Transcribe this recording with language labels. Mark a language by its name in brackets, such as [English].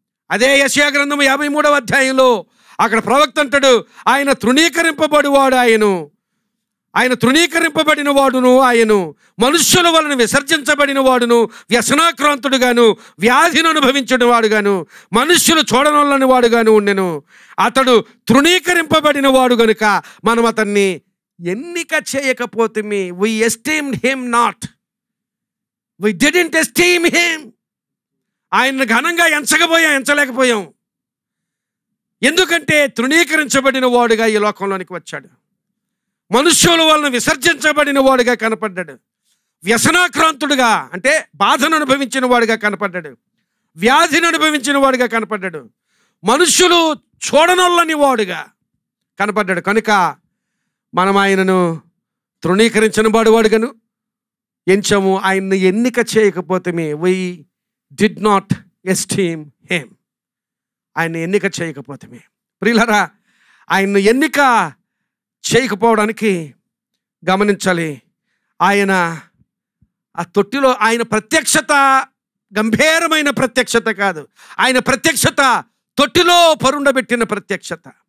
[Telugu] అదే యెషయా గ్రంథం 53వ అధ్యాయంలో అక్కడ ప్రవక్త అంటాడు, ఆయన తృణీకరింపబడివాడు, ఆయన తృణీకరింపబడిన వాడును, ఆయన మనుష్యుల వలన విసర్జించబడిన వాడును, వ్యసనాక్రాంతుడుగాను, వ్యాధిని అనుభవించిన వాడుగాను, మనుష్యులు చూడనొల్లని వాడుగాను ఉండెను. అతడు తృణీకరింపబడిన వాడు గనుక మనం అతన్ని ఎన్నిక చేయకపోతిమి. [English] we esteemed him not, we didn't esteem him. [Telugu] ఆయన్ని ఘనంగా ఎంచలేకపోయాం. ఎందుకంటే తృణీకరించబడిన వాడుగా ఈ లోకంలోనికి వచ్చాడు. మనుష్యుల వలన విసర్జించబడిన వాడుగా కనపడ్డాడు. వ్యసనాక్రాంతుడుగా అంటే బాధను అనుభవించిన వాడుగా కనపడ్డాడు. వ్యాధిని అనుభవించిన వాడుగా కనపడ్డాడు. మనుష్యులు చూడనొల్లని వాడుగా కనపడ్డాడు. కనుక మనం ఆయనను తృణీకరించిన వాడుగాను ఎంచాము. ఆయన్ని ఎన్నిక చేయకపోతే [English] we did not esteem him. [Telugu] ఆయన్ని ఎన్నిక చేయకపోతే ప్రియులారా, ఆయన్ని ఎన్నిక చేయకపోవడానికి గమనించాలి. ఆయన ఆ తొట్టిలో ఆయన ప్రత్యక్షత గంభీరమైన ప్రత్యక్షత కాదు. ఆయన ప్రత్యక్షత తొట్టిలో పరుండబెట్టిన ప్రత్యక్షత.